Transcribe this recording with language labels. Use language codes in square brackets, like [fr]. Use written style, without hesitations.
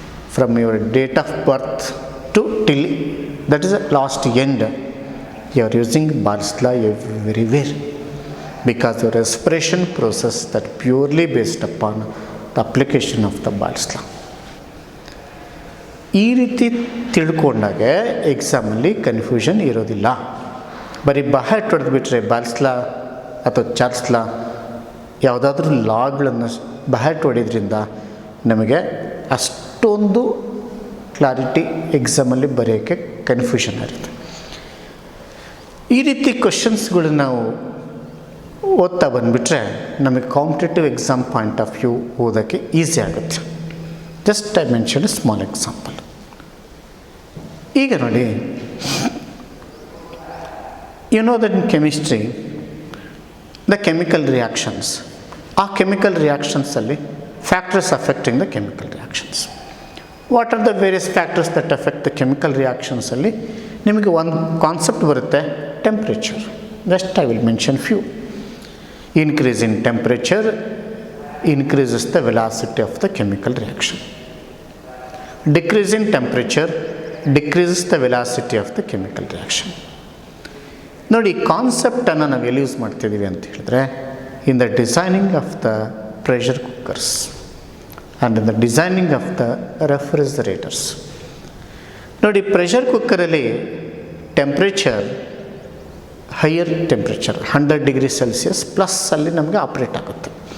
[en] From your date of birth to till, that is the last end. You are using Boyle's law everywhere because your respiration process that purely based upon the application of the Boyle's law. [kn] ಈ ರೀತಿ ತಿಳ್ಕೊಂಡಾಗ ಎಕ್ಸಾಮಲ್ಲಿ confusion ಇರೋದಿಲ್ಲ. ಬರೀ ಬಹಟ್ ಹೊಡೆದು ಬಿಟ್ಟರೆ boils ಲಾ ಅಥವಾ Charles ಲಾ ಯಾವುದಾದ್ರೂ ಲಾಗಳನ್ನು ಬಹಟ್ ಹೊಡೆಯೋದ್ರಿಂದ ನಮಗೆ ಅಷ್ಟೊಂದು ಕ್ಲಾರಿಟಿ ಎಕ್ಸಾಮಲ್ಲಿ ಬರೆಯೋಕ್ಕೆ ಕನ್ಫ್ಯೂಷನ್ ಇರುತ್ತೆ. ಈ ರೀತಿ ಕ್ವಶನ್ಸ್ಗಳು ನಾವು ಓದ್ತಾ ಬಂದುಬಿಟ್ರೆ ನಮಗೆ competitive exam point of view ಓದೋಕ್ಕೆ ಈಸಿ ಆಗುತ್ತೆ. [en] Just I mention a small example. [kn] ಈಗ ನೋಡಿ, [en] you know that in chemistry the chemical reactions, [kn] ಆ chemical ರಿಯಾಕ್ಷನ್ಸಲ್ಲಿ [en] Factors affecting the chemical reactions. What are the various factors that affect the chemical ರಿಯಾಕ್ಷನ್ಸಲ್ಲಿ [kn] ನಿಮಗೆ ಒಂದು concept ಬರುತ್ತೆ, [en] Temperature. Just I will mention few. Increase in temperature increases the velocity of the chemical reaction. Decrease in temperature decreases the velocity of the chemical reaction. [kn] ನೋಡಿ, ಕಾನ್ಸೆಪ್ಟನ್ನು ನಾವು ಎಲ್ಲಿ use ಮಾಡ್ತಿದ್ದೀವಿ ಅಂತ ಹೇಳಿದ್ರೆ, [en] In the designing of the pressure cookers and in the designing of the refrigerators. [kn] ನೋಡಿ, pressure ಕುಕ್ಕರಲ್ಲಿ temperature higher temperature 100 degree Celsius plus ಅಲ್ಲಿ ನಮಗೆ ಆಪ್ರೇಟ್ ಆಗುತ್ತೆ.